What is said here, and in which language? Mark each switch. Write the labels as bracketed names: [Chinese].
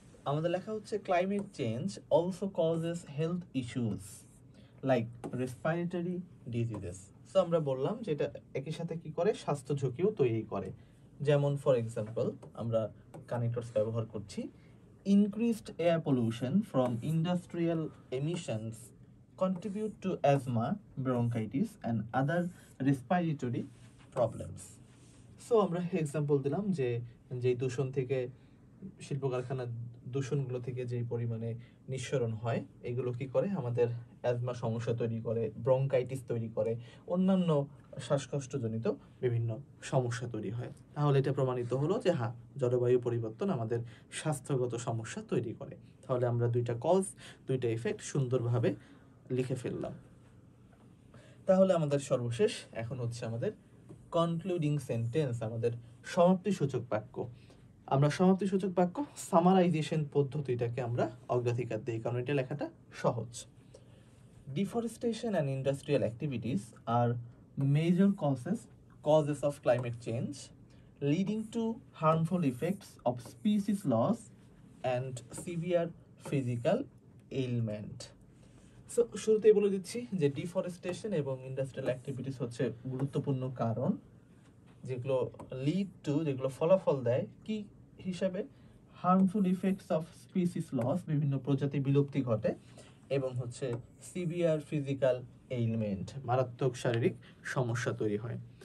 [Bangla] আমাদের লেখা হচ্ছে [English] Climate change also causes health issues like respiratory diseases. [Bangla] So আমরা বললাম যে এটা একই সাথে কি করে, স্বাস্থ্য ঝুঁকিও তৈরি করে। যেমন [English] for example [Bangla] আমরা কানেক্টরস ব্যবহার করছি। [English] Increased air pollution from industrial emissions contribute to asthma, bronchitis and other respiratory problems. [Bangla] So আমরা এক্সাম্পল দিলাম যে যেই দূষণ থেকে, শিল্প কারখানার দূষণগুলো থেকে যেই পরিমাণে নিঃসরণ হয়, এগুলো কি করে আমাদের অ্যাজমা সমস্যা তৈরি করে, ব্রঙ্কাইটিস তৈরি করে, অন্যান্য শ্বাসকষ্টজনিত বিভিন্ন সমস্যা তৈরি হয়। তাহলে এটা প্রমাণিত হলো যে হ্যাঁ, জলবায়ু পরিবর্তন আমাদের স্বাস্থ্যগত সমস্যা তৈরি করে। তাহলে আমরা দুইটা কজ, দুইটা ইফেক্ট সুন্দরভাবে লিখে ফেললাম। তাহলে আমাদের সর্বশেষ এখন হচ্ছে আমাদের কনক্লুডিং সেন্টেন্স, আমাদের সমাপ্তিসূচক বাক্য। আমরা সমাপ্তিসূচক বাক্য সামারাইজেশন পদ্ধতিটাকে আমরা অগ্রাধিকার দিই, কারণ এটা লেখাটা সহজ। [English] Deforestation and industrial activities are major causes of climate change leading to harmful effects of species loss and severe physical ailment. [Bangla] So শুরুতেই বলে দিচ্ছি যে ডিফরেস্টেশন এবং ইন্ডাস্ট্রিয়াল অ্যাক্টিভিটিস হচ্ছে গুরুত্বপূর্ণ কারণ, যেগুলো [English] lead to, [Bangla] যেগুলো ফলাফল দেয় কি হিসাবে, [English] harmful effects of species loss, [Bangla] বিভিন্ন প্রজাতি বিলুপ্তি ঘটে, এবং হচ্ছে [English] severe physical ailment, [Bangla] মারাত্মক শারীরিক সমস্যা তৈরি হয়।